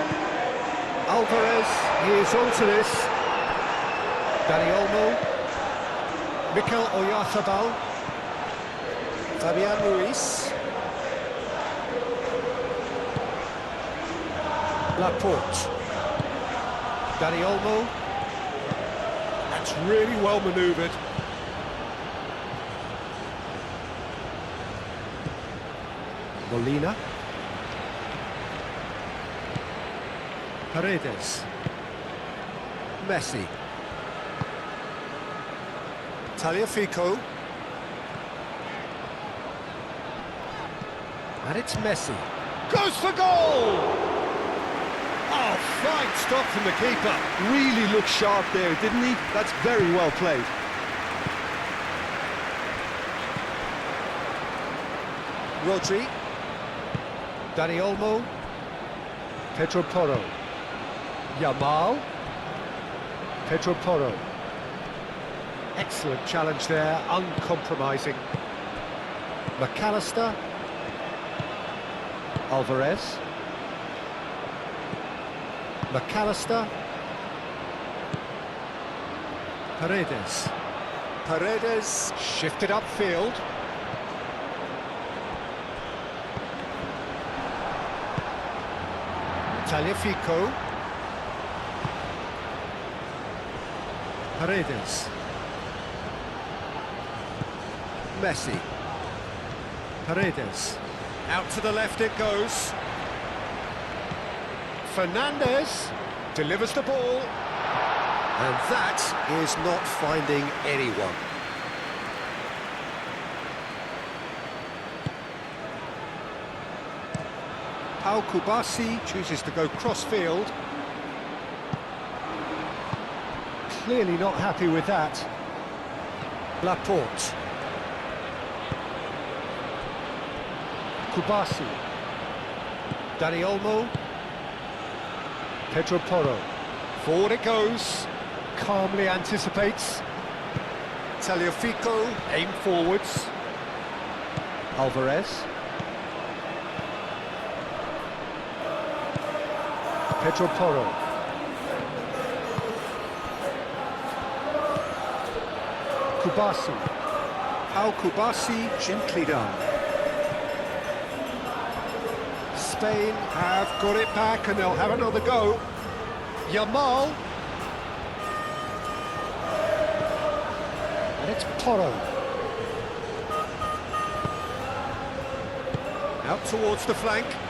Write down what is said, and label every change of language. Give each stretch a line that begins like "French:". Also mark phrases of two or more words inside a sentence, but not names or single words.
English: Alvarez, he is onto this. Dani Olmo. Mikel Oyarzabal. Fabian Ruiz. Laporte. Dani Olmo. That's really well manoeuvred. Molina. Paredes. Messi. Tagliafico. And it's Messi. Goes for goal! Oh, fine stop from the keeper. Really looked sharp there, didn't he? That's very well played. Rodri. Dani Olmo. Pedro Porro. Yamal. Pedro Porro. Excellent challenge there, uncompromising. McAllister. Alvarez. McAllister. Paredes. Paredes shifted upfield. Tagliafico. Paredes. Messi. Paredes. Out to the left it goes. Fernandez delivers the ball. And that is not finding anyone. Al-Kubasi chooses to go cross-field. Clearly not happy with that. Laporte. Kubasi. Dani Olmo. Pedro Porro. Forward it goes. Calmly anticipates. Tagliafico. Aim forwards. Alvarez. Pedro Porro. Kubasi. Al-Kubasi gently done. Spain have got it back and they'll have another go. Yamal. And it's Porro. Out towards the flank.